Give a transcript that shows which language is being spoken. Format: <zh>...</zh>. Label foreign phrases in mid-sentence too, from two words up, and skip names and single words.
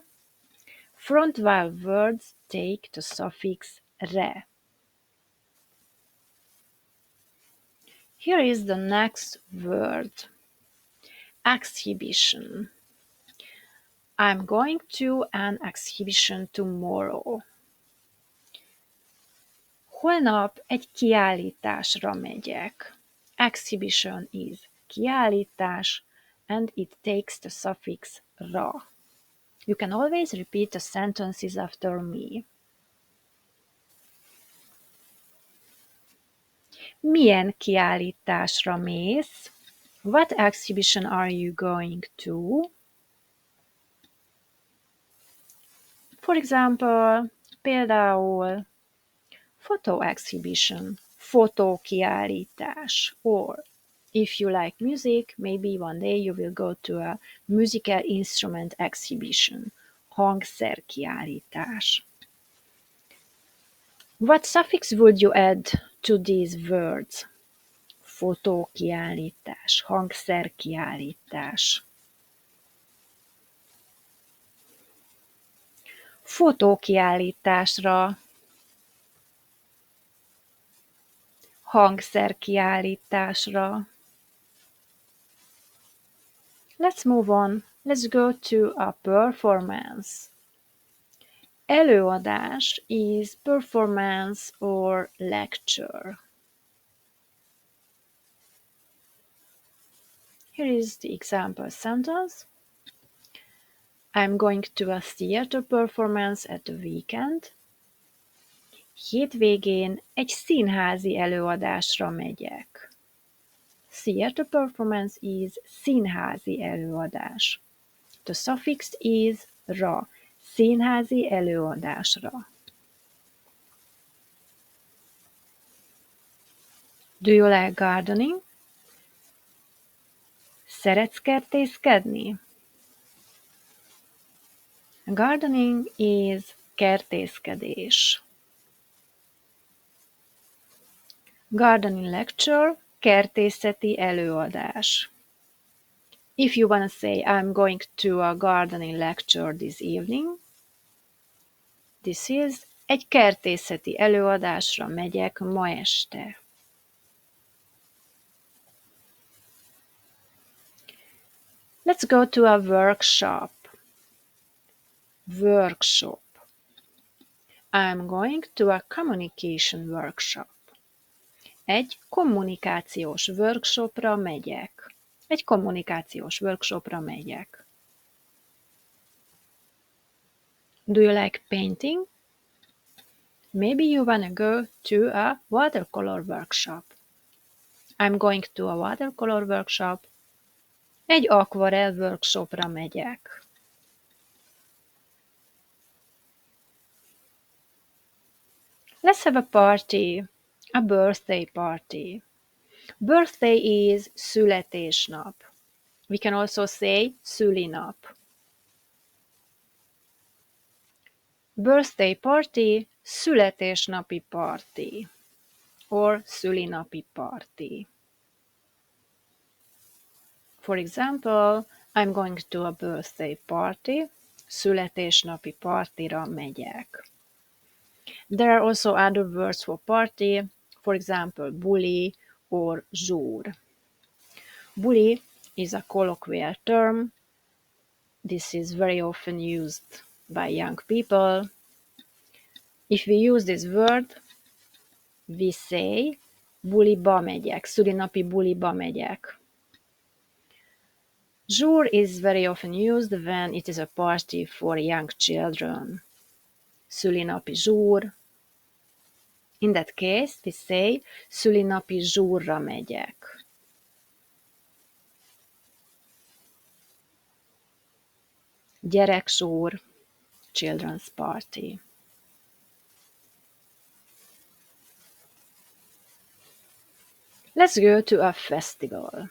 <en>Front vowel words take the suffix re. Here is the next word. Exhibition. I'm going to an exhibition tomorrow.</en> <hu>Holnap egy kiállításra megyek.</hu> <en>Exhibition is kiállítás, and it takes the suffix ra. You can always repeat the sentences after me.</en> <hu>Milyen kiállításra mész?</hu> <en>What exhibition are you going to? For example, például photo exhibition, fotókiállítás, or if you like music, maybe one day you will go to a musical instrument exhibition, hangszerkiállítás. What suffix would you add to these words?</en> <hu>Fotókiállítás, hangszerkiállítás. Fotókiállításra, hangszerkiállításra.</hu> <en>Let's move on. Let's go to a performance. Előadás is performance or lecture. Here is the example sentence. I'm going to a theater performance at the weekend.</en> <hu>Hétvégén egy színházi előadásra megyek.</hu> <en>Theater performance is</en> <hu>színházi előadás.</hu> <en>The suffix is ra,</en> <hu>színházi előadásra.</hu> <en>Do you like gardening?</en> <hu>Szeretsz kertészkedni?</hu> <en>Gardening is kertészkedés. Gardening lecture,</en> <hu>kertészeti előadás.</hu> <en>If you want to say, I'm going to a gardening lecture this evening, this is,</en> <hu>egy kertészeti előadásra megyek ma este.</hu> <en>Let's go to a workshop. Workshop. I'm going to a communication workshop.</en> <hu>Egy kommunikációs workshopra megyek. Egy kommunikációs workshopra megyek.</hu> <en>Do you like painting? Maybe you wanna go to a watercolor workshop. I'm going to a watercolor workshop.</en> <hu>Egy akvarell workshopra megyek.</hu> <en>Let's have a party. A birthday party. Birthday is születésnap. We can also say szülinap. Birthday party,</en> <hu>születésnapi party. Or szülinapi party.</hu> <en>For example, I'm going to a birthday party.</en> <hu>Születésnapi partira megyek.</hu> <en>There are also other words for party, for example, buli or zsúr. Buli is a colloquial term. This is very often used by young people. If we use this word, we say</en> <hu>buliba megyek, szülinapi buliba megyek.</hu> <en>Zsúr is very often used when it is a party for young children.</en> <hu>Szülinapi zsúr.</hu> <en>In that case, we say</en> <hu>szülinapi zsúrra megyek. Gyerekzsúr,</hu> <en>children's party. Let's go to a festival.</en>